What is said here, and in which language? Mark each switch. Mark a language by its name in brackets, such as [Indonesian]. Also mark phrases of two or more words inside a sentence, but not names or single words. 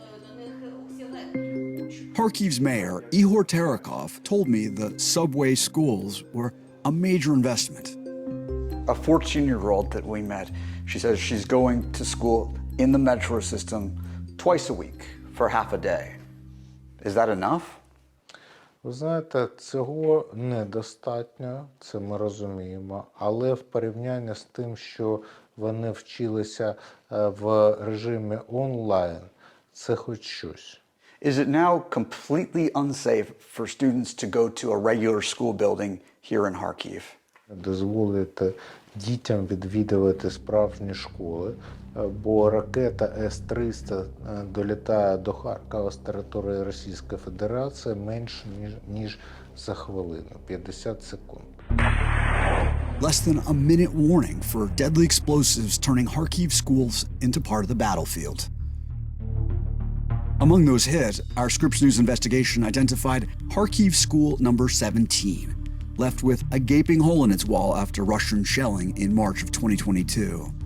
[English] Kharkiv's mayor, Ihor Terakov, told me the subway schools were a major investment. A 14-year-old that we met, she says she's going to school in the metro system twice a week for half a day. Is that enough? [Ukrainian] Ви знаєте, цього недостатньо, це ми розуміємо, але в порівнянні з тим, що вони вчилися в режимі онлайн, це хоч щось. [English] Is it now completely unsafe for students to go to a regular school building here in Kharkiv? [Ukrainian] Дозволити дітям відвідувати справжні школи, бо ракета С-300 долітає до Харкова з території Російської Федерації менше, ніж за хвилину, 50 секунд. [English] less than a minute warning for deadly explosives turning Kharkiv schools into part of the battlefield. Among those hit, our Scripps News investigation identified Kharkiv school number 17, left with a gaping hole in its wall after Russian shelling in March of 2022.